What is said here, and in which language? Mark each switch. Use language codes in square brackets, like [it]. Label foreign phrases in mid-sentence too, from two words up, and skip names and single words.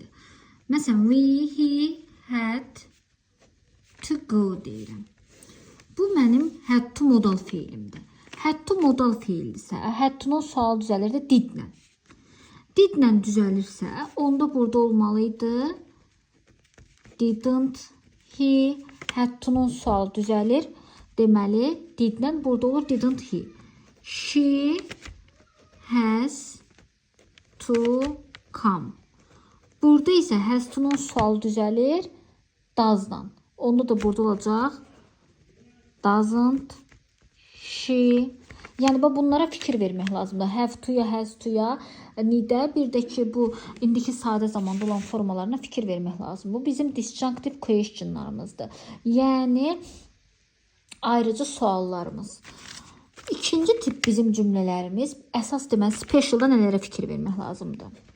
[az] Məsələn, [en] he had to go [az] deyirəm. Bu mənim [en] had to [az] modal feilimdir. [en] Had to [az] modal feildirsə, [en] had to'nun [az] sual düzəlir də didlə. Didlə düzəlirsə, onda burada olmalıydı [en] didn't he. Had to'nun [az] sual düzəlir. Deməli, didlə burada olur [en] didn't he. She has to come. [az] Burada isə [en] has to'nun [az] sual düzəlir does'dan. Onda da burada olacaq [en] doesn't she. [az] Yəni bunlara fikir vermək lazımdır. [en] Have to-ya, has to-ya, [az] nidə, bir də ki, bu indiki sadə zamanda olan formalarına fikir vermək lazımdır. Bu bizim [en] disjunctive questionlarımızdır. [az] Yəni ayrıcı suallarımız. İkinci tip bizim cümlələrimiz əsas deməli specialda nələrə fikir vermək lazımdır.